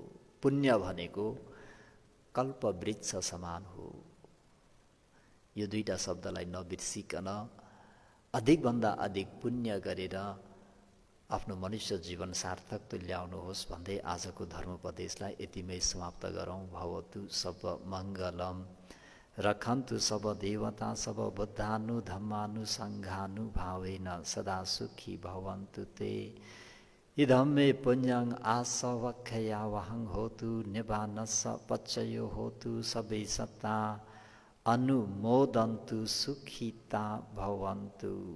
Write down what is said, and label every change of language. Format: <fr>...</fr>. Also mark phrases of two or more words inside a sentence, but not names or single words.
<ne>पुण्य भनेको कल्पवृक्ष समान हो। यो दुईटा शब्दलाई नबिर्सिकन अधिकभन्दा अधिक पुण्य गरेर आफ्नो मनुष्य जीवन सार्थक तुल्याउनुहोस् भन्दै आजको धर्मोपदेशलाई यतिमै समाप्त गरौँ।</ne> <pi>भवतु सब मङ्गलम। रखन्तु सब देवता सब बुद्धानु धम्मानु सङ्घानु भावेन सदा सुखी भवन्तु ते। इदं मे पुण्यं आसवक्षयावहं होतु निबानस पच्चयो होतु सबे सत्ता अनुमोदन्तु सुखिता भवन्तु।</pi>